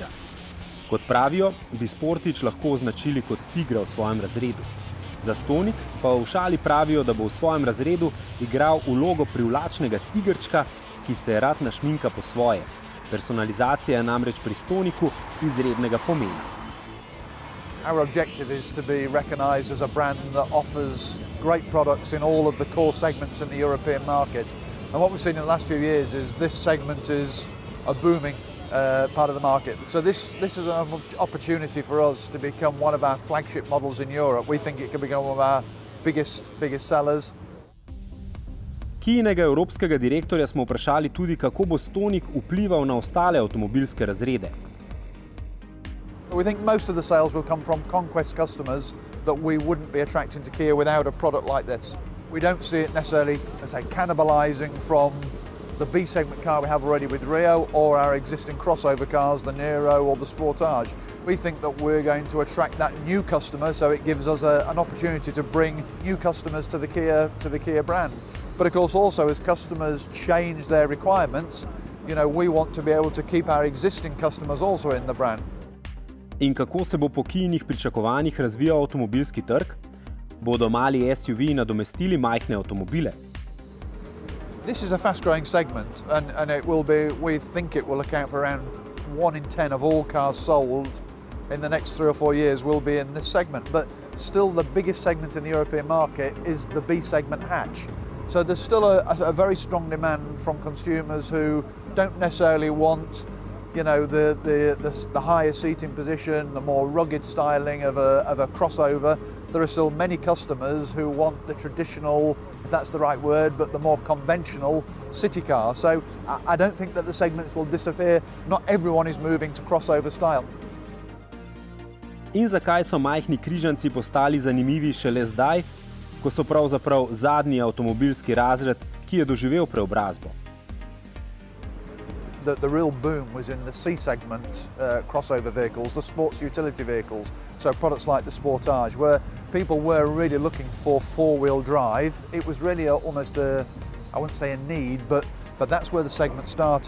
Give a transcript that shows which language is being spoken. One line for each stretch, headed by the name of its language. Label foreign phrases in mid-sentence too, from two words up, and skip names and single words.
Slovenian: Kot pravijo, bi Sportič lahko označili kot tigra v svojem razredu. Za Stonic pa v šali pravijo, da bo v svojem razredu igral vlogo privlačnega tigrčka, ki se rad našminka po svoje. Personalizacija je namreč pri Stonicu izrednega pomena.
English: Our objective is to be recognised as a brand that offers great products in all of the core segments in the European market. And what we've seen in the last few years is this segment is a booming part of the market. So this is an opportunity for us to become one of our flagship models in Europe. We think it can become one of our biggest sellers.
Slovenian: Kiinega evropskega direktorja smo vprašali tudi, kako bo Stonic vplival na ostale avtomobilske razrede.
English: We think most of the sales will come from conquest customers that we wouldn't be attracting to Kia without a product like this. We don't see it necessarily, let's say, cannibalising from the B segment car we have already with Rio or our existing crossover cars, the Nero or the Sportage. We think that we're going to attract that new customer, so it gives us an opportunity to bring new customers to the Kia brand. But of course also as customers change their requirements, we want to be able to keep our existing customers also in the brand.
Slovenian: In kako se bo po Kiinih pričakovanjih razvijal avtomobilski trg? Bodo mali SUV nadomestili majhne avtomobile?
English: This is a fast-growing segment, and we think it will account for around 1 in 10 of all cars sold in the next 3 or 4 years will be in this segment. But still the biggest segment in the European market is the B segment hatch. So there's still a very strong demand from consumers who don't necessarily want the higher seating position, the more rugged styling of a crossover. There are still many customers who want the traditional, if that's the right word, but the more conventional city car. So I don't think that the segments will disappear. Not everyone is moving to crossover style.
Slovenian: In zakaj so majhni križanci postali zanimivi šele zdaj, ko so pravzaprav zadnji avtomobilski razred, ki je doživel preobrazbo?
English: The real boom was in the C segment crossover vehicles, the sports utility vehicles, so products like the Sportage, where people were really looking for four-wheel drive. It was really almost I wouldn't say a need, but that's where the segment started.